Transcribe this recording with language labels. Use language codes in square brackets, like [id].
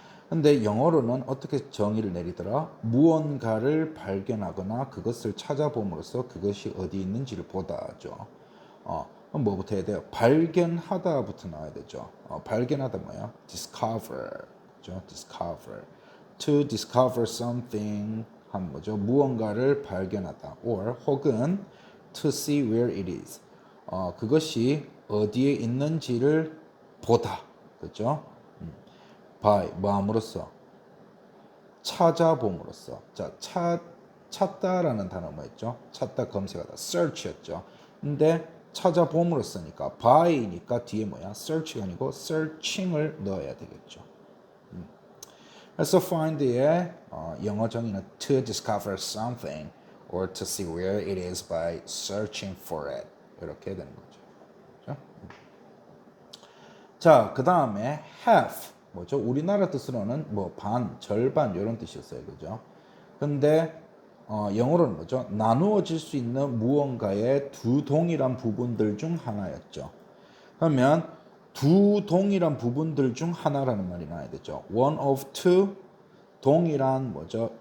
[ko] 근데 영어로는 어떻게 정의를 내리더라? 무언가를 발견하거나 그것을 찾아봄으로써 그것이 어디 있는지를 보다죠. 그럼 뭐부터 해야 돼요? 발견하다부터 나와야 되죠. 발견하다 뭐야? [en] discover, [ko] 그죠? [en] discover. To discover something [ko] 한 뭐죠? 무언가를 발견하다. [en] or [ko] 혹은 [en] to see where it is. [ko] 그것이 어디에 있는지를 보다. 그죠? by 뭐함으로써 찾아봄으로써. 자, 찾다라는 단어 뭐였죠? 찾다, 검색하다, search였죠. 근데 찾아봄으로써니까 by니까 뒤에 뭐야? search가 아니고 searching을 넣어야 되겠죠. 그래서 find의 영어 정의는 [en] to discover something or to see where it is by searching for it [ko] 이렇게 되는 거죠. 그렇죠? 자, 그 다음에 half 뭐죠? 우리나라 뜻으로는 뭐 반, 절반 이런 뜻이었어요, 그죠? 근데 영어로는 뭐죠? 나누어질 수 있는 무언가의 두 동일한 부분들 중 하나였죠. 그러면 두 동일한 부분들 중 하나라는 말이 나와야 되죠. [en] one of two, [ko] 동일한 뭐죠?